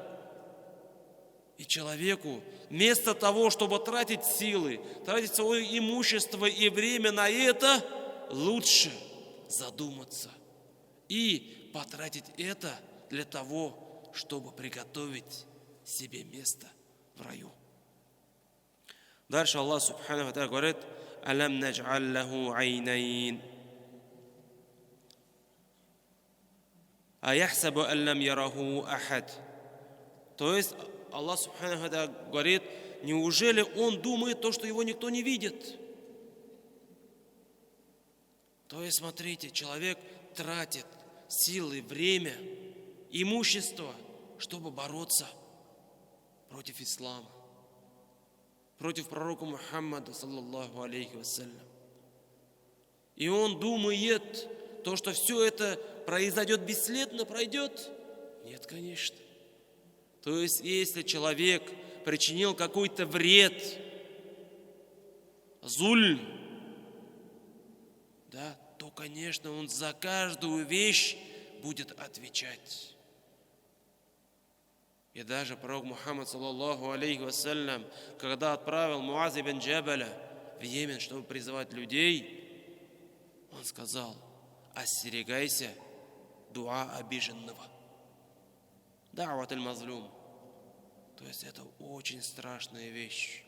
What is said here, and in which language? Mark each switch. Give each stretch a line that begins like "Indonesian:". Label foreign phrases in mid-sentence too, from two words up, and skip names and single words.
Russian: И человеку вместо того, чтобы тратить силы, тратить свое имущество и время на это, лучше задуматься и потратить это для того, чтобы приготовить себе место в раю. Дальше Аллах
Arabic: سبحانه وتعالى
Russian: говорит:
Arabic: «ألم نجعل له عينين». «أيحسب أن لم يره أحد».
Russian: То есть Аллах
Arabic: سبحانه وتعالى
Russian: говорит: неужели он думает то, что его никто не видит? То есть, смотрите, человек тратит силы, время, имущество, чтобы бороться против ислама, против пророка Мухаммада,
Arabic: صلى الله عليه وسلم.
Russian: И он думает, то, что все это произойдет бесследно, пройдет? Нет, конечно. То есть, если человек причинил какой-то вред, зульм, да, то, конечно, он за каждую вещь будет отвечать. И даже пророк Мухаммад,
Arabic: صلى الله عليه وسلم,
Russian: когда отправил Муаз ибн Джабаля в Йемен, чтобы призывать людей, он сказал: остерегайся дуа обиженного.
Arabic: دعوة المظلوم.
Russian: То есть это очень страшная вещь.